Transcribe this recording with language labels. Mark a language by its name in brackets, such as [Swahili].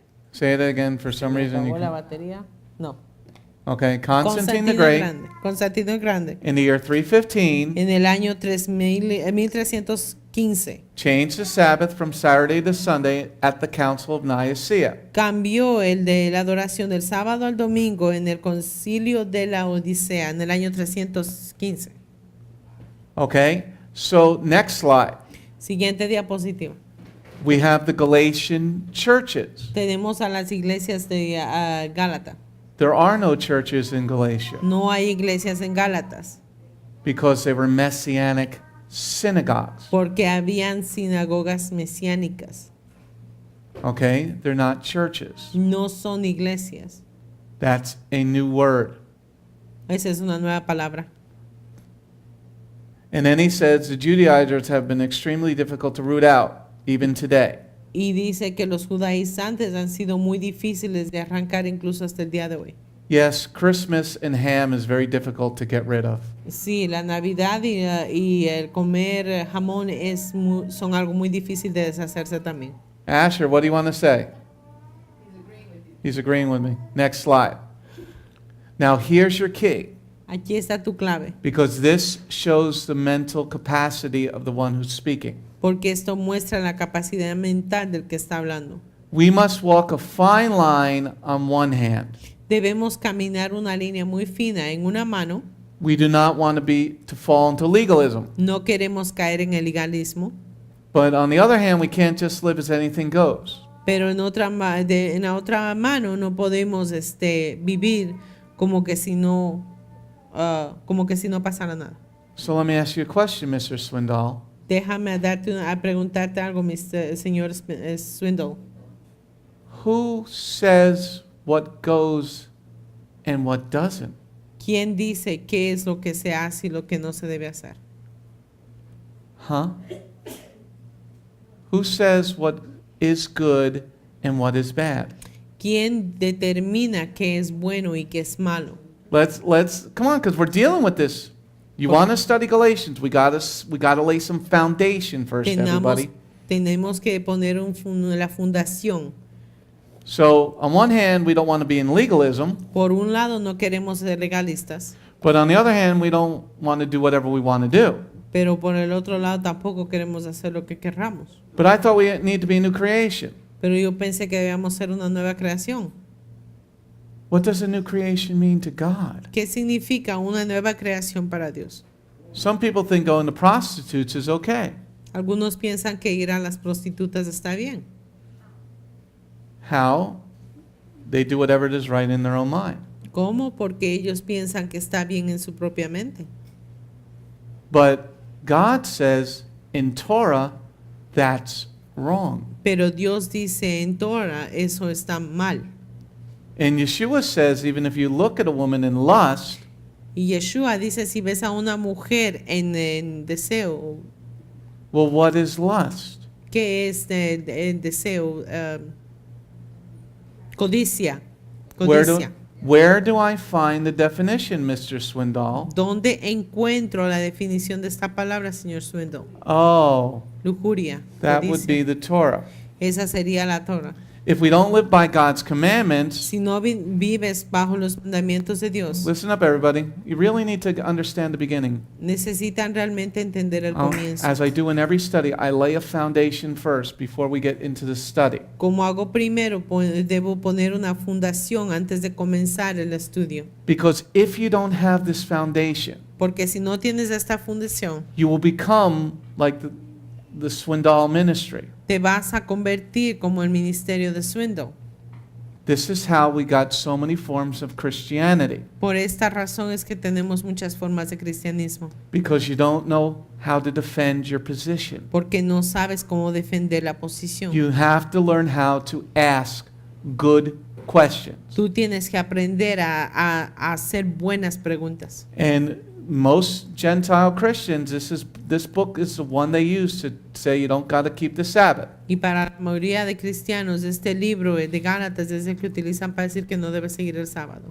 [English] Say it again for some reason. [Spanish] la batería. No. [English] Okay, Constantine the Great, [Spanish] Constantino el Grande, [English] in the year 315, [Spanish] en el año 1315, [English] changed the Sabbath from Saturday to Sunday at the Council of Nicaea. [Spanish] cambió el de la adoración del sábado al domingo en el concilio de la Odisea en el año 315. [English] Okay, so next slide. [Spanish] Siguiente diapositiva. [English] We have the Galatian churches. [Spanish] Tenemos a las iglesias de Gálata. [English] There are no churches in Galatia [Spanish] No hay iglesias en Gálatas [English] because they were messianic synagogues. [Spanish] porque habían sinagogas mesiánicas. [English] Okay, they're not churches. [Spanish] No son iglesias. [English] That's a new word. [Spanish] Esa es una nueva palabra. [English] And then he says the Judaizers have been extremely difficult to root out, even today. [Spanish] Y dice que los judaizantes han sido muy difíciles de arrancar incluso hasta el día de hoy. [English] Yes, Christmas and ham is very difficult to get rid of. [Spanish] Sí, la Navidad y el comer jamón son algo muy difícil de deshacerse también. [English] Asher, what do you want to say? He's agreeing with me. Next slide. Now here's your key, [Spanish] Aquí está tu clave, [English] because this shows the mental capacity of the one who's speaking. [Spanish] porque esto muestra la capacidad mental del que está hablando. [English] We must walk a fine line on one hand. [Spanish] Debemos caminar una línea muy fina en una mano. [English] We do not want to fall into legalism. [Spanish] No queremos caer en el legalismo, [English] But on the other hand, we can't just live as anything goes. [Spanish] pero en la otra mano no podemos vivir como que si no pasara nada. [English] So let me ask you a question, Mr. Swindoll. [Spanish] Déjame a preguntarte algo, señor Swindle. [English] Who says what goes and what doesn't? [Spanish] ¿Quién dice qué es lo que se hace y lo que no se debe hacer? Huh? [English] Who says what is good and what is bad? [Spanish] ¿Quién determina qué es bueno y qué es malo? [English] Let's come on, because we're dealing with this. You want to study Galatians? We gotta lay some foundation first, everybody. [Spanish] Tenemos que poner la fundación. [English] So on one hand, we don't want to be in legalism, [Spanish] Por un lado no queremos ser legalistas, [English] but on the other hand, we don't want to do whatever we want to do. [Spanish] pero por el otro lado tampoco queremos hacer lo que querramos. [English] But I thought we need to be a new creation. [Spanish] Pero yo pensé que debíamos ser una nueva creación. [English] What does a new creation mean to God? [Spanish] ¿Qué significa una nueva creación para Dios? [English] Some people think going to prostitutes is okay. [Spanish] Algunos piensan que ir a las prostitutas está bien. [English] How? They do whatever it is right in their own mind. [Spanish] ¿Cómo? Porque ellos piensan que está bien en su propia mente. [English] But God says in Torah, that's wrong. [Spanish] Pero Dios dice en Torah, eso está mal. [English] And Yeshua says, even if you look at a woman in lust, [Spanish] Y Yeshua dice, si ves a una mujer en deseo, [English] well, what is lust? [Spanish] ¿qué es el deseo? Codicia. [English] Where do I find the definition, Mr. Swindoll? [Spanish] ¿Dónde encuentro la definición de esta palabra, señor Swindle? Oh, Lujuria. [English] that [Spanish] codicia. [English] would be the Torah. [Spanish] Esa sería la Torah. [English] If we don't live by God's commandments, [Spanish] Si no vives bajo los mandamientos de Dios, [English] listen up, everybody. You really need to understand the beginning. [Spanish] necesitan realmente entender el comienzo. [English] As I do in every study, I lay a foundation first before we get into the study. [Spanish] Como hago primero, debo poner una fundación antes de comenzar el estudio. [English] Because if you don't have this foundation, [Spanish] Porque si no tienes esta fundación, [English] you will become like the Swindoll ministry. [Spanish] te vas a convertir como el ministerio de Swindle. [English] This is how we got so many forms of Christianity. [Spanish] Por esta razón es que tenemos muchas formas de cristianismo. [English] Because you don't know how to defend your position. [Spanish] Porque no sabes cómo defender la posición. [English] You have to learn how to ask good questions. [Spanish] Tú tienes que aprender a hacer buenas preguntas. [English] And most Gentile Christians, this book is the one they use to say you don't got to keep the Sabbath. [Spanish] Y para la mayoría de cristianos, este libro de Gálatas es el que utilizan para decir que no debes seguir el sábado.